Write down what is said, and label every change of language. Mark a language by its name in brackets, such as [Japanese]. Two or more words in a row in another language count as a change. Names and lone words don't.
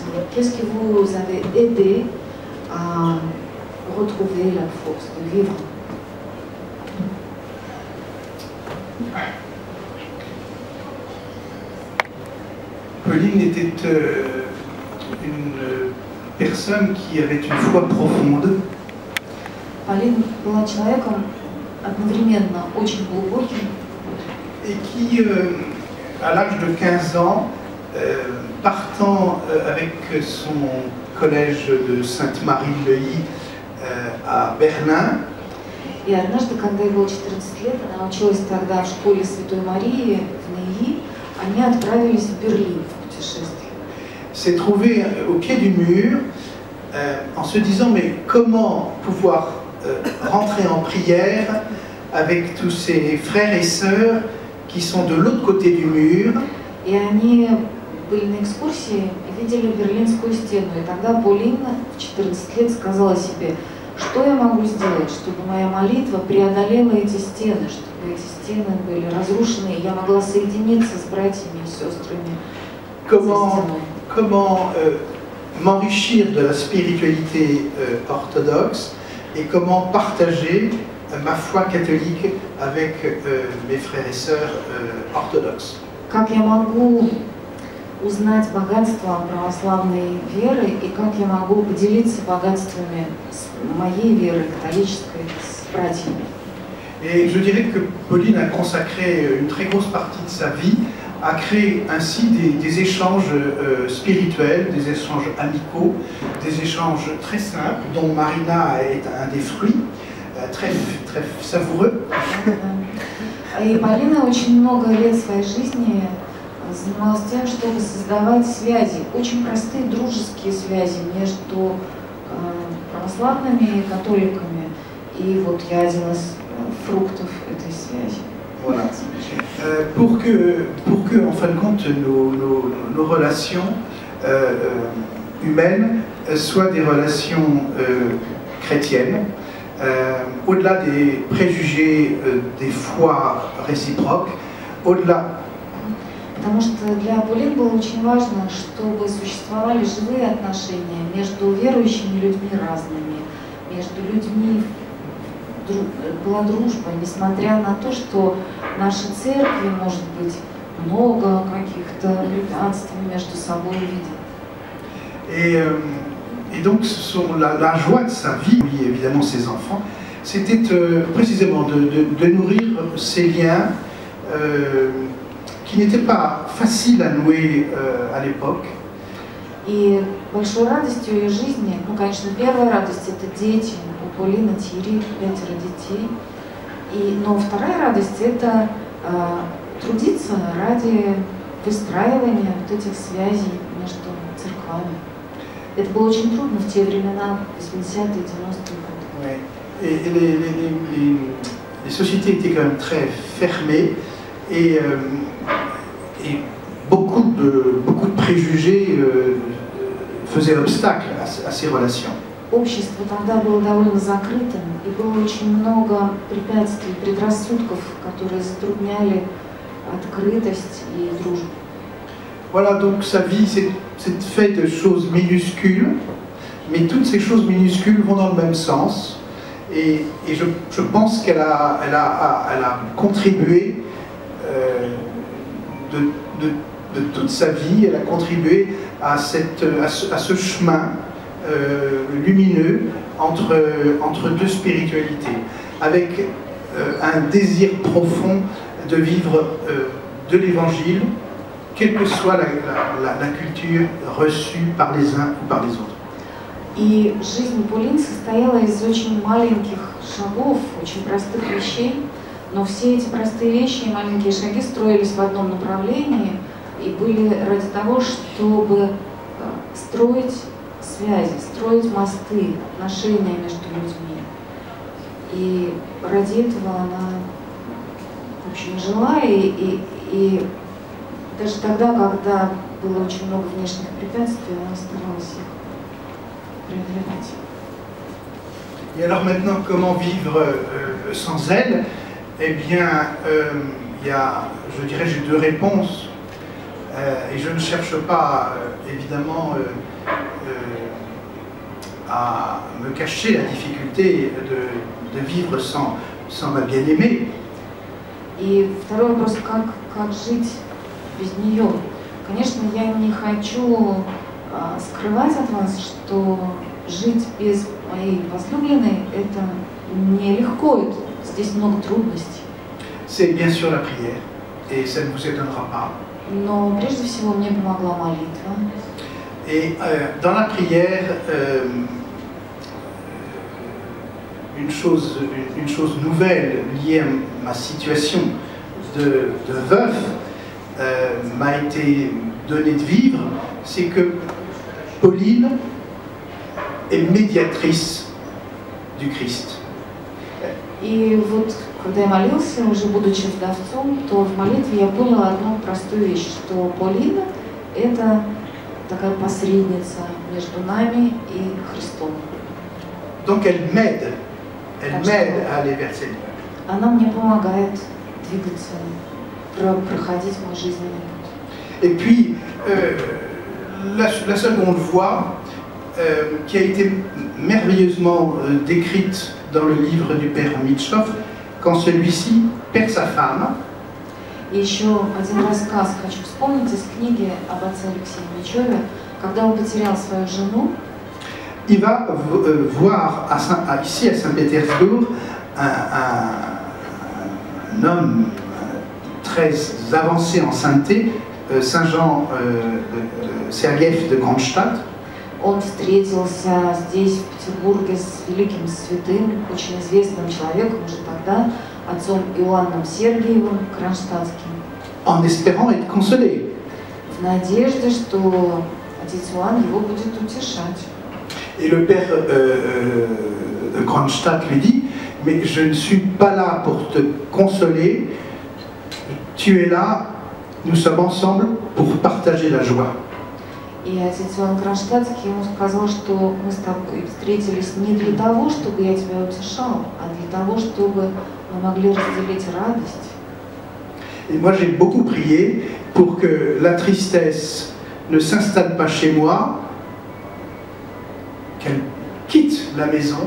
[French] Qu'est-ce qui vous avez aidé à retrouver la force de vivre? Pauline était une personne qui avait une foi profonde. [Russian] Pauline была человеком одновременно очень глубоким. [French] Et qui, à l'âge de 15 ans, partant avec son collège de Sainte-Marie-le-Lys à Berlin, [Russian] И однажды, когда ей было 14 лет, она училась тогда в школе Святой Марии в Neuilly, они отправились в Берлин в путешествие. [French] S'est trouvé au pied du mur en se disant mais comment pouvoir rentrer en prière avec tous ses frères et sœurs qui sont de l'autre côté du mur. [Russian] И они были на экскурсии и видели Берлинскую стену. И тогда Полина в 14 лет сказала себе, что я могу сделать, чтобы моя молитва преодолела эти стены, чтобы эти стены были разрушены, и я могла соединиться с братьями и сестрами. [French] Comment m'enrichir de la spiritualité orthodoxe et comment partager ma foi catholique avec mes frères et sœurs orthodoxes. [Russian] Как я могу узнать богатство православной веры и как я могу поделиться богатствами моей веры католической с братьями. [French] Et je dirais que Pauline a consacré une très grosse partie de sa vie à créer ainsi des échanges spirituels, des échanges amicaux, des échanges très simples, dont Marina est un des fruits, très savoureux. [Russian] И Полина очень много лет своей жизни занималась тем, чтобы создавать связи, очень простые дружеские связи между православными и католиками. И вот я один из фруктов этой связи. [French] Voilà. Pour que, en fin de compte, nos relations humaines soient des relations chrétiennes, au-delà des préjugés, des foi réciproques, au-delà. [Russian] Потому что для Полин было очень важно, чтобы существовали живые отношения между верующими людьми разными, между людьми была дружба, несмотря на то, что в нашей церкви может быть много каких-то препятствий между собой видим. [French] Et donc la joie de sa vie, lui, évidemment ses enfants, c'était précisément de nourrir ces liens qui n'étaient pas faciles à nouer à l'époque. [Russian] И большой радостью ее жизни, ну, конечно, первая радость – это дети. У Полины Тири 5 детей. Но вторая радость – это трудиться ради выстраивания вот этих связей между церквами. Это было очень трудно в те времена, 80-е, 90-е годы. [French] Ouais. Et les sociétés étaient quand même très fermées et beaucoup de préjugés faisaient obstacle à ces relations. [Russian] Общество тогда было довольно закрытым, и было очень много препятствий, предрассудков, которые затрудняли открытость и дружбу. [French] Voilà, donc sa vie, c'est fait de choses minuscules, mais toutes ces choses minuscules vont dans le même sens. Et je pense qu'elle a contribué de toute sa vie, elle a contribué à ce chemin lumineux entre deux spiritualités, avec un désir profond de vivre de l'Évangile, quelle que soit la culture reçue par les uns ou par les autres. [Russian] И жизнь Полин состояла из очень маленьких шагов, очень простых вещей, но все эти простые вещи и маленькие шаги строились в одном направлении и были ради того, чтобы строить связи, строить мосты, отношения между людьми. И ради этого она, в общем, жила, и даже тогда, когда было очень много внешних препятствий, она старалась их преодолевать. [French] Et alors maintenant, comment vivre sans elle? Eh bien, il y a, je dirais, j'ai deux réponses. Et je ne cherche pas, évidemment, à me cacher la difficulté de vivre sans ma bien-aimée. [Russian] И второй вопрос, как жить без нее? Конечно, я не хочу скрывать от вас, что жить без моей возлюбленной – это нелегко, здесь много трудностей. [French] C'est bien sûr la prière, et ça ne vous étonnera pas. [Russian] Но прежде всего мне помогла молитва. [French] Et dans la prière, une chose nouvelle liée à ma situation de veuf m'a été donnée de vivre, c'est que Pauline est médiatrice du Christ. [Russian] И вот, когда я молился, уже будучи вдовцом, то в молитве я поняла одну простую вещь, что Полина – это такая посредница между нами и Христом. [French] Donc elle m'aide à aller vers Seigneur. [Russian] Она мне помогает двигаться, проходить мой жизненный путь. [French] Et puis, la seconde voie, qui a été merveilleusement décrite dans le livre du père Mitchoff, quand celui-ci perd sa femme. [Russian] И еще один рассказ хочу вспомнить из книги об отце Алексее Мичеве, когда он потерял свою жену. [French] Il va voir ici à Saint-Pétersbourg un homme très avancé en sainteté, Saint Jean Sergeev de Kronstadt. [Russian] Он встретился здесь, в Петербурге, с великим святым, очень известным человеком уже тогда, отцом Иоанном Сергиевым Кронштадтским. [French] En espérant être consolé. [Russian] В надежде, что отец Иоанн его будет утешать. [French] Et le père de Kronstadt lui dit, mais je ne suis pas là pour te consoler, tu es là, nous sommes ensemble pour partager la joie. [Russian] И отец Иоанн Кронштадтский ему сказал, что мы с тобой встретились не для того, чтобы я тебя утешал, а для того, чтобы мы могли разделить радость. [French] Et moi j'ai beaucoup prié pour que la tristesse ne s'installe pas chez moi, qu'elle quitte la maison.